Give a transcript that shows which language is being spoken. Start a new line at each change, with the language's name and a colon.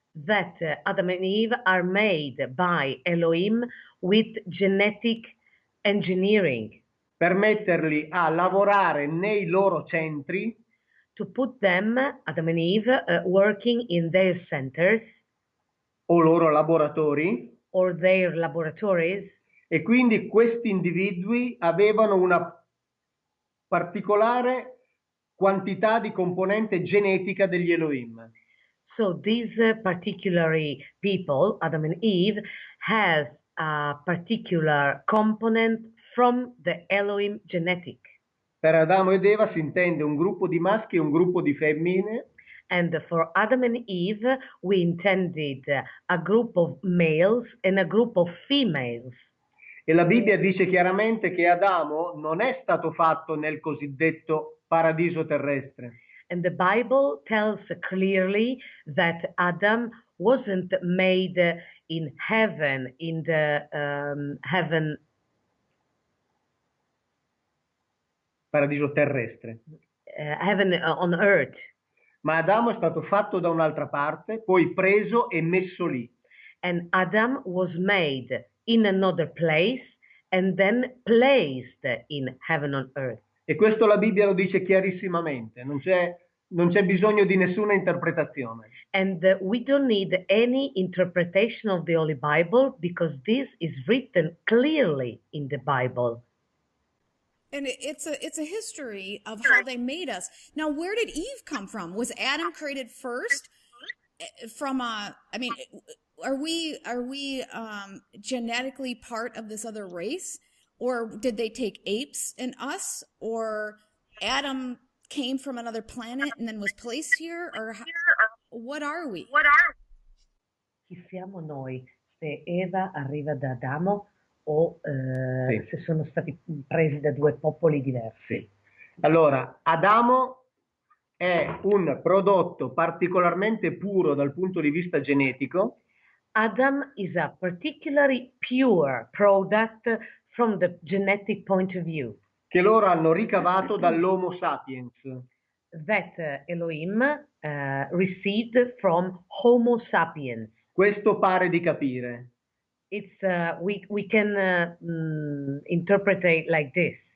English: that Adam and Eve are made by Elohim with genetic engineering.
Italian: per metterli a lavorare nei loro centri
English: to put them, Adam and Eve, working in their centers
Italian: o loro laboratori,
English: or their laboratories,
Italian: e quindi questi individui avevano una particolare quantità di componente genetica degli Elohim.
English: so these particular people, Adam and Eve, has a particular component from the Elohim genetic.
Italian: Per Adamo ed Eva si intende un gruppo di maschi e un gruppo di femmine,
English: And for Adam and Eve, we intended a group of males and a group of females.
Italian: e la Bibbia dice chiaramente che Adamo non è stato fatto nel cosiddetto paradiso terrestre.
English: And the Bible tells clearly that Adam wasn't made in heaven, in the
Italian: Paradiso terrestre.
English: heaven on earth.
Italian: Ma Adamo è stato fatto da un'altra parte, poi preso e messo lì.
English: And Adam was made in another place and then placed in heaven on earth.
Italian: E questo la Bibbia lo dice chiarissimamente, non c'è bisogno di nessuna interpretazione.
English: And we don't need any interpretation of the Holy Bible because this is written clearly in the Bible. And it's a history of how they made us. Now, where did Eve come from? Was Adam created first from are we genetically part of this other race, or did they take apes and us, or Adam came from another planet and then was placed here, or what are we?
Italian: Chi siamo noi? Se Eva arriva da Adamo o Sì. se sono stati presi da due popoli diversi? Sì. Allora, Adamo è un prodotto particolarmente puro dal punto di vista genetico.
English: Adam is a particularly pure product from the genetic point of view.
Italian: Che loro hanno ricavato dall'Homo sapiens.
English: That Elohim received from Homo sapiens.
Italian: Questo pare di capire.
English: It's we can interpret it like this.